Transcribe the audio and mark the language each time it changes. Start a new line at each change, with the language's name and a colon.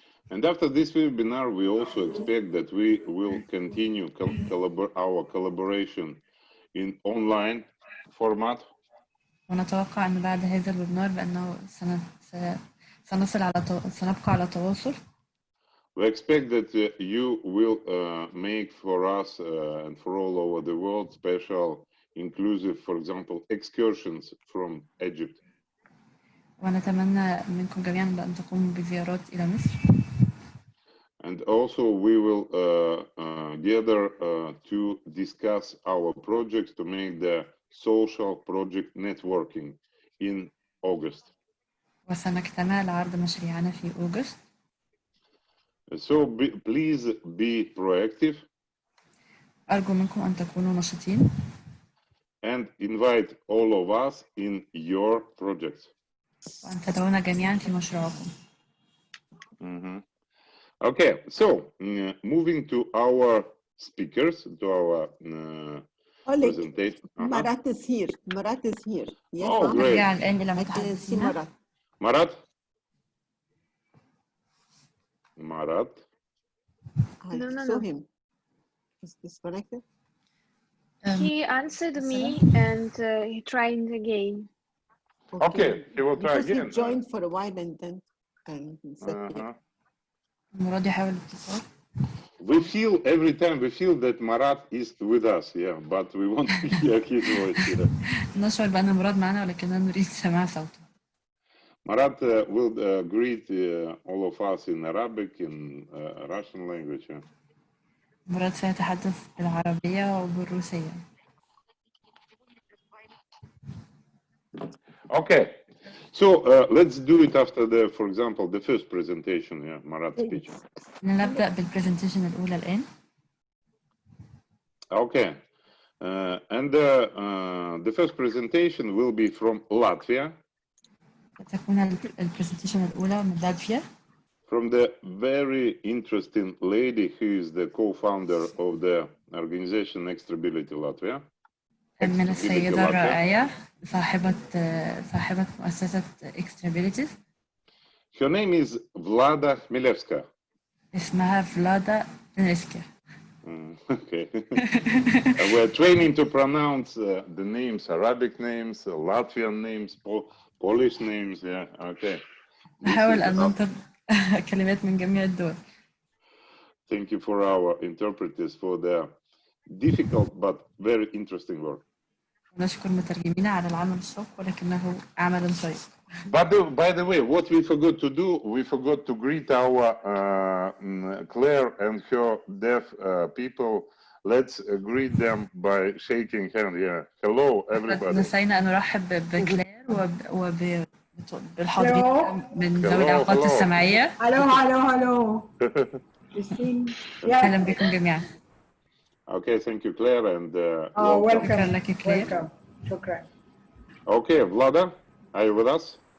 English: And after this webinar, we also expect that we will continue our collaboration in online format.
Arabic: ونتوقع أن بعد هذا الويبنار بأنه سنبقى على تواصل.
English: We expect that you will make for us and for all over the world special, inclusive, for example, excursions from Egypt.
Arabic: ونتمنى منكم جميعا بأن تقوموا بزيارات إلى مصر.
English: And also we will gather to discuss our projects to make the social project networking in August.
Arabic: وسنجتمع لعرض مشاريعنا في أغسطس.
English: So please be proactive.
Arabic: أرجو منكم أن تكونوا نشطين.
English: And invite all of us in your projects.
Arabic: وأن تدعونا جميعا في مشروعكم.
English: Okay, so moving to our speakers, to our presentation. Marat is here. Marat is here. Yes. Oh, great.
Arabic: نرجع الآن إلى
English: I can see
Arabic: متحدثينا.
English: Marat. Marat? I saw him. Is disconnected? He answered me and he tried again. Okay, he will try because again. He joined for a while and then he said,
Arabic: مراد يحاول الاتصال.
English: We feel every time that Marat is with us, yeah, but we want to hear his voice here.
Arabic: نشعر بأن مراد معنا ولكننا نريد سماع صوته.
English: Marat will greet all of us in Arabic, in Russian language. Yeah.
Arabic: مراد سيتحدث بالعربية وبالروسية.
English: Okay, so let's do it after for example, the first presentation, yeah, Marat's speech.
Arabic: نبدأ بالبرزنتيشن الأولى الآن.
English: Okay, and the first presentation will be from Latvia.
Arabic: تكون البرزنتيشن الأولى من لاتفيا.
English: From the very interesting lady who is the co-founder of the organization Disabilities Latvia.
Arabic: من السيدة الرائعة صاحبة مؤسسة Disabilities.
English: Her name is Vlada Khmelevska.
Arabic: اسمها فلادا خميلفسكا.
English: Okay. We're training to pronounce the names, Arabic names, Latvian names, Polish names. Yeah. Okay.
Arabic: نحاول أن ننطق كلمات من جميع الدول.
English: Thank you for our interpreters for their difficult but very interesting work.
Arabic: نشكر مترجمين على العمل الشاق ولكنه عمل شيق.
English: But by the way, what we forgot to do, we forgot to greet our Claire and her deaf people. Let's greet them by shaking hands. Yeah. Hello, everybody.
Arabic: نسينا أن نرحب بكلير وبالحاضرين من ذوي الإعاقات السمعية.
English: Hello.
Arabic: أهلا بكم جميعا.
English: Okay, thank you, Claire, and welcome.
Arabic: لك كلير.
English: Welcome.
Arabic: شكرا.
English: Okay, Vlada, are you with us?